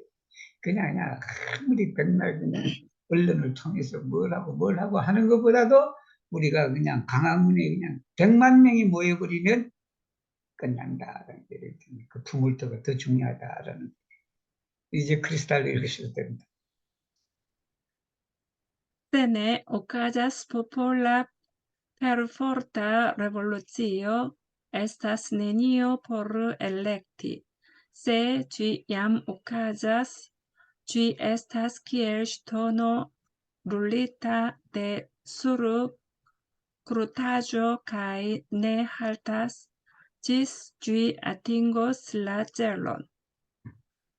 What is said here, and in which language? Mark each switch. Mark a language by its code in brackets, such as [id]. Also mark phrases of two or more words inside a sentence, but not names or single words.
[ko] 그냥 아무리 백날 그냥 언론을 통해서 뭘 하고 하는 것보다도 우리가 그냥 강화문에 그냥 100만 명이 모여버리면 끝난다라는 그 투물터가 더 중요하다라는 이제 크리스탈로 읽으셔도 됩니다. [eo] Se ne okazas popola perforta revolucio, estas nenio por elekti. Se ĝi jam okazas, ĝi estas kiel ŝtono brulita de sur krutaĵo kaj ne haltas, ĝis ĝi atingos la celon.